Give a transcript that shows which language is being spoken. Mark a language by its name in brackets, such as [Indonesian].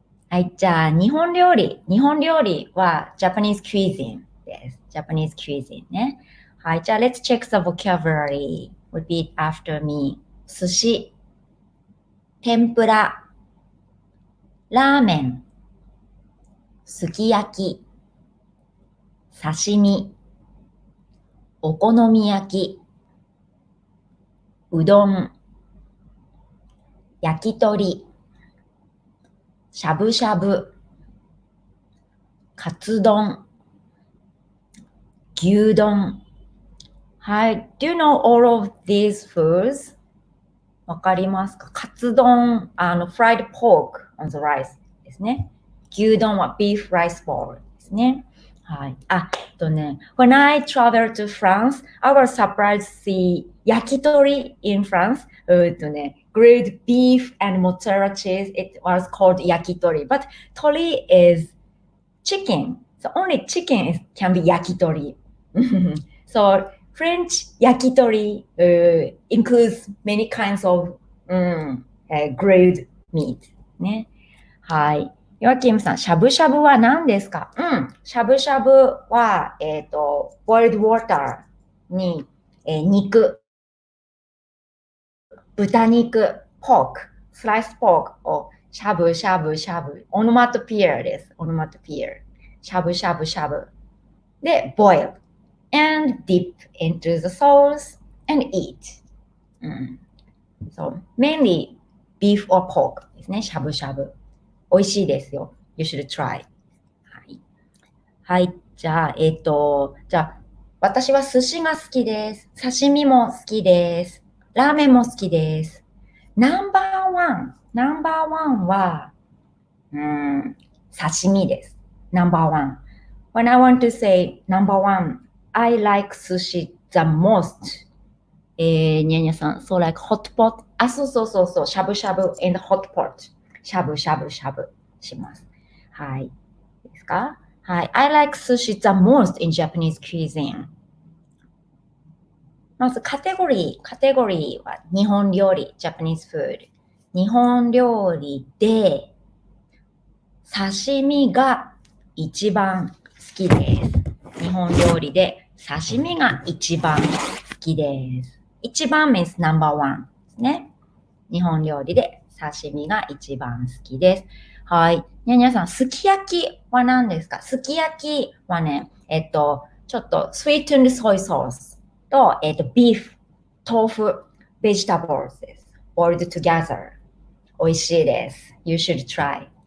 [Japanese] はい、じゃあ日本料理は [English] Japanese cuisine [Japanese] です。 [English] Japanese cuisine ね。はい、じゃあ let's check the vocabulary. Repeat after me. [Japanese] 寿司、天ぷら、ラーメン、すき焼き、刺身、お好み焼き、うどん、焼き鳥、しゃぶしゃぶ、カツ丼、牛丼。はい。 [English] Do you know all of these foods? [Japanese] わかりますか？ [English] カツ丼、fried pork on the rice ですね。牛丼は beef rice bowl ですね。 [Japanese] はい。 [English] when I traveled to France, I was surprised to see 焼き鳥 in France. Grilled beef and mozzarella cheese. It was called 焼き鳥. But tori is chicken. So only chicken can be 焼き鳥. So French 焼き鳥 includes many kinds of grilled meat. [Japanese] ね。はい。ヨアキムさん、しゃぶしゃぶは何ですか？しゃぶしゃぶは、 [English] boiled water [Japanese] に、肉、豚肉、pork、sliced pork をしゃぶしゃぶしゃぶ。オノマトピアです。オノマトピア。しゃぶしゃぶしゃぶ。 [English] で、boil and dip into the sauce and eat. So, mainly beef or pork ですね。 [Japanese] しゃぶしゃぶ。美味しいですよ。 [English] You should try. [Japanese] はい。はい。じゃあ、私は寿司が好きです。刺身も好きです。ラーメンも好きです。ナンバーワンは、刺身です。Number one. [English] When I want to say number one, I like sushi the most. にゃにゃさん、so like hot pot. [Japanese] あ、そう。 [English] しゃぶしゃぶ and hot pot. [Japanese] しゃぶしゃぶします。はい。いいですか？はい。 [English] I like sushi the most in Japanese cuisine. [Japanese] まずカテゴリーは日本料理、Japanese food。日本料理で刺身が一番好きです。日本料理で刺身が一番好きです。一番 means number one ですね。日本料理で刺身が一番好きです。はい。にゃにゃさん、すき焼きは何ですか？すき焼きはね、ちょっと [English] sweetened soy sauce [Japanese] と、ビーフ、豆腐、vegetables です。 [English] boiled together。 [Japanese] 美味しいです。 [English] You should try。